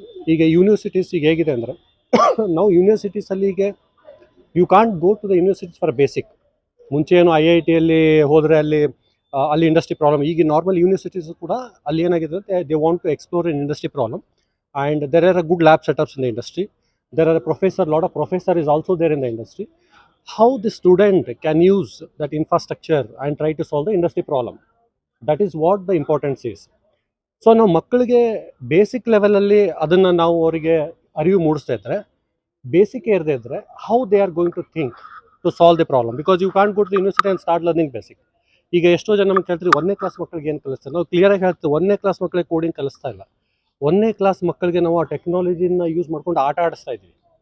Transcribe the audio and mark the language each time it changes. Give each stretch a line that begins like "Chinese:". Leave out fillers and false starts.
Kannada: ಈಗ ಯೂನಿವರ್ಸಿಟೀಸ್ ಈಗ ಹೇಗಿದೆ ಅಂದರೆ ನಾವು ಯೂನಿವರ್ಸಿಟೀಸಲ್ಲಿ ಈಗ
English: You can't go to the universities for basic.
Kannada: ಮುಂಚೆ ಏನು IITಯಲ್ಲಿ ಹೋದರೆ ಅಲ್ಲಿ ಇಂಡಸ್ಟ್ರಿ ಪ್ರಾಬ್ಲಮ್. ಈಗ ನಾರ್ಮಲ್ ಯೂನಿವರ್ಸಿಟೀಸ್ ಕೂಡ ಅಲ್ಲಿ ಏನಾಗಿದೆ ಅಂದರೆ
English: They want to explore in industry problem and there are a good lab setups in the industry. There are a lot of professor is also there in the industry. How the student can use that infrastructure and try to solve the industry problem. That is what the importance is.
Kannada: So ನಾವು ಮಕ್ಕಳಿಗೆ basic ಲೆವೆಲಲ್ಲಿ ಅದನ್ನು ನಾವು ಅವರಿಗೆ ಅರಿವು ಮೂಡಿಸ್ತಾ ಇದ್ದರೆ, basic ಇರದೇ ಇದ್ದರೆ
English: How they are going to think to solve the problem. Because you can't go to university and start learning basic.
Kannada: ಈಗ ಎಷ್ಟೋ ಜನ ನಮ್ಗೆ ಕೇಳ್ತೀವಿ 1ನೇ ಕ್ಲಾಸ್ ಮಕ್ಕಳಿಗೆ ಏನು ಕಲಿಸ್ತಾರೆ. ನಾವು ಕ್ಲಿಯರಾಗಿ ಹೇಳ್ತೀವಿ 1ನೇ ಕ್ಲಾಸ್ ಮಕ್ಕಳಿಗೆ ಕೋಡಿಂಗ್ ಕಲಿಸ್ತಾ ಇಲ್ಲ. 1ನೇ ಕ್ಲಾಸ್ ಮಕ್ಕಳಿಗೆ ನಾವು ಆ ಟೆಕ್ನಾಲಜಿನ ಯೂಸ್ ಮಾಡ್ಕೊಂಡು ಆಟ ಆಡಿಸ್ತಾ ಇದ್ವಿ.